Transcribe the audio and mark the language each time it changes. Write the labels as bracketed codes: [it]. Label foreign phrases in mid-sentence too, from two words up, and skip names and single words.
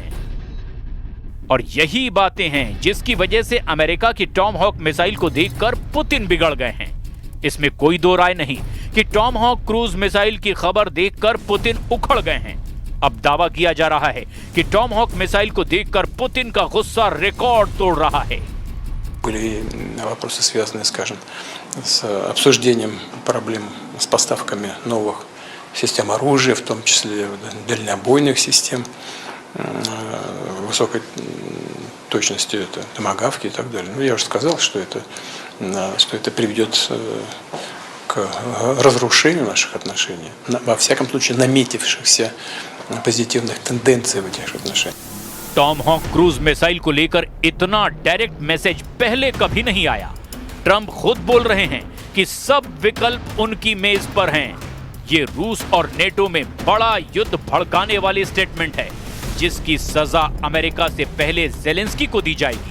[hi] और यही बातें हैं जिसकी वजह से अमेरिका की टॉमहॉक मिसाइल को देखकर पुतिन बिगड़ गए हैं। इसमें कोई दो राय नहीं कि टॉमहॉक क्रूज मिसाइल की खबर देखकर पुतिन उखड़ गए हैं। अब दावा किया जा रहा है कि टॉमहॉक मिसाइल को देखकर पुतिन का गुस्सा रिकॉर्ड तोड़ रहा है। [ru] были вопросы, связанные, скажем, с обсуждением проблем с поставками новых систем оружия, в том числе дальнобойных систем, высокой точности, это томагавки и так далее. Ну, я уже сказал, что это приведет к разрушению наших отношений, во всяком случае наметившихся позитивных тенденций в этих отношениях. [hi] टॉमहॉक क्रूज मिसाइल को लेकर इतना डायरेक्ट मैसेज पहले कभी नहीं आया। ट्रंप खुद बोल रहे हैं कि सब विकल्प उनकी मेज पर हैं। ये रूस और नेटो में बड़ा युद्ध भड़काने वाली स्टेटमेंट है, जिसकी सजा अमेरिका से पहले ज़ेलेंस्की को दी जाएगी।